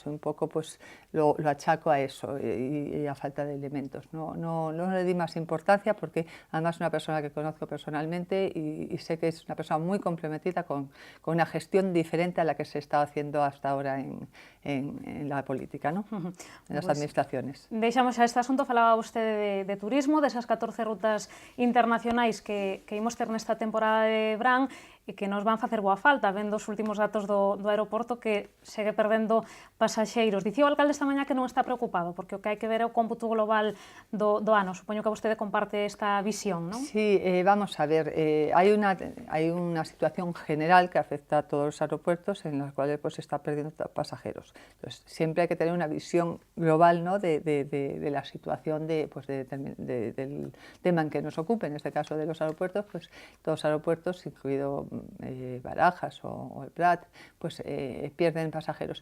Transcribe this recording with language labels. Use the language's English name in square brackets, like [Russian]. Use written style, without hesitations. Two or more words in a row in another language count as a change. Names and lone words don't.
[Spanish] Un poco pues lo achaco a eso y a falta de elementos. No le di más importancia porque además es una persona que conozco personalmente y sé que es una persona muy comprometida con una gestión diferente a la que se está haciendo hasta ahora en la política, ¿no? En las administraciones. [Galician] Deixamos xa este asunto, falaba vostede de turismo, desas 14 rutas internacionais que imos ter nesta temporada de verán e que nos van facer boa falta, vendo os últimos datos do aeroporto que segue perdendo pasaxeiros. Dicía o alcalde esta mañá que non está preocupado, porque o que hai que ver é o cómputo global do ano. Supoño que vostede comparte esta visión, ¿non? [Spanish] Sí, vamos a ver, hay una situación general que afecta a todos los aeropuertos en los cuales pues, se está perdiendo pasajeros. Entonces, siempre hay que tener una visión global, ¿no? de la situación del tema en que nos ocupe, en este caso de los aeropuertos, pues todos los aeropuertos, incluido Barajas o el Prat, pues pierden pasajeros.